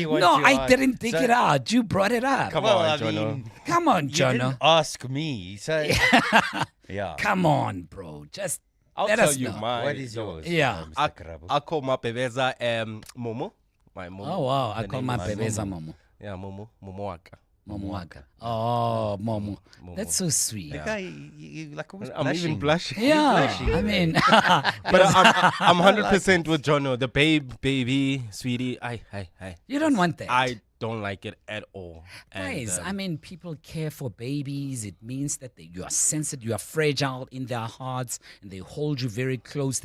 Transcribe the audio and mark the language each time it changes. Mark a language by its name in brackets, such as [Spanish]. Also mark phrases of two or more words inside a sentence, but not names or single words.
[English] I didn't dig it out. You brought it up. Come on, Jono. Come on, Jono. You didn't ask me, so yeah. Come on, bro. Just I'll let tell us you know. mine. What is yours? Yeah. I call my bebeza Momo. My Momo. Oh wow, I call my bebeza Momo. Yeah, Momo Waka. Momo Waka. Oh, Momo. That's so sweet. The guy, you like almost I'm blushing. even blushing. Yeah, I mean, but I'm 100% with Jono. The babe, baby, sweetie. I. You don't want that. I don't like it at all. Guys, I mean, people care for babies. It means that you are sensitive, you are fragile in their hearts, and they hold you very close.